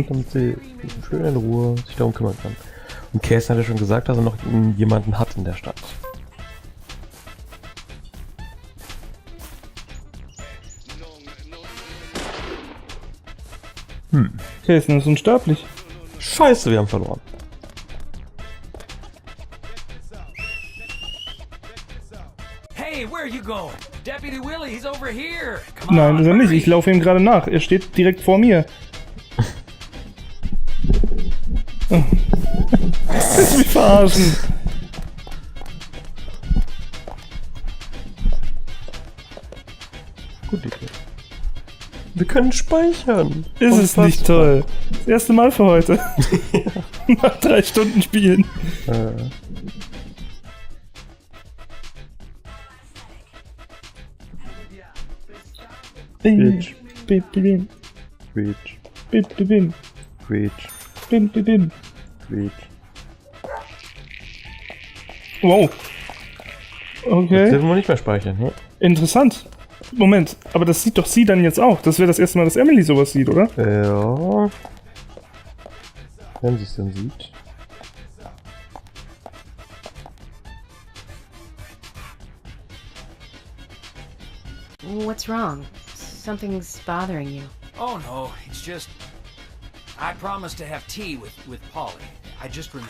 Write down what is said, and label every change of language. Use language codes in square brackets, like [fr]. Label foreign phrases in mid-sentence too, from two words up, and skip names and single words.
[de] Damit sie schön in Ruhe sich darum kümmern kann. Und Kaysen hat ja schon gesagt, dass er noch jemanden hat in der Stadt. Kaysen ist unsterblich. Scheiße, wir haben verloren. [en] Hey, where are you going? Deputy Willie, he's over here. Come [de] Nein, [en] on, [de] ist er nicht. [en] hurry. [de] Ich laufe ihm gerade nach. Er steht direkt vor mir. Oh. Willst du mich verarschen? Gute Idee. Wir können speichern. Ist es nicht toll? Das erste Mal für heute. Nach 3 Stunden Spielen. Bitch. Bim, bim, Bitch. bim, bim, bim, Bitch. bim, bim, bim. Bitch. Wow. Jetzt Okay. dürfen wir nicht mehr speichern, ne? Interessant. Moment, aber das sieht doch sie dann jetzt auch. Das wäre das erste Mal, dass Emily sowas sieht, oder? Ja. Wenn sie es denn sieht. [en] What's wrong? Something's bothering you. Oh no, it's just I promised to have tea with Polly. I just remembered.